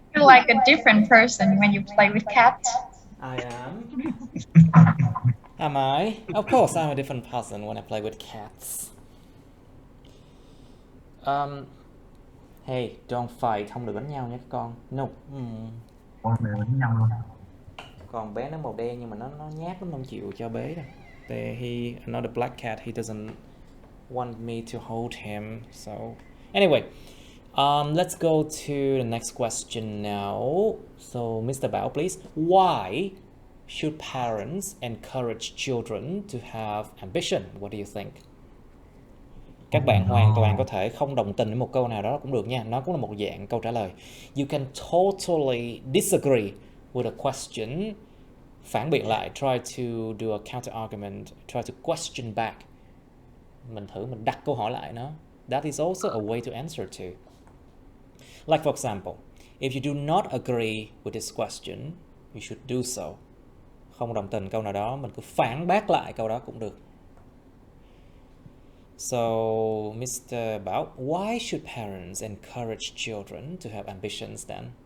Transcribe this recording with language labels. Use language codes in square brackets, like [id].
[en] You're like a different person when you play with cats. I am. Am I? Of course, I'm a different person when I play with cats. Hey, don't fight, [vi] không được đánh nhau nhé các con. [en] No. [vi] con mèo đánh nhau luôn. Còn bé nó màu đen nhưng mà nó nhát lắm, không chịu cho bế đâu. [en] Another black cat, he doesn't want me to hold him. So anyway, let's go to the next question now. So Mr. Bao, please. Why should parents encourage children to have ambition? What do you think? [vi] Các bạn hoàn toàn có thể không đồng tình với một câu nào đó cũng được nha. Nó cũng là một dạng câu trả lời. [en] You can totally disagree with a question. [vi] Phản biện lại, [en] try to do a counter argument, try to question back. [vi] Mình thử mình đặt câu hỏi lại nó. [en] That is also a way to answer to. Like for example, if you do not agree with this question, you should do so. [vi] Không đồng tình câu nào đó, mình cứ phản bác lại câu đó cũng được. [en] So, Mr. Bao, why should parents encourage children to have ambitions then?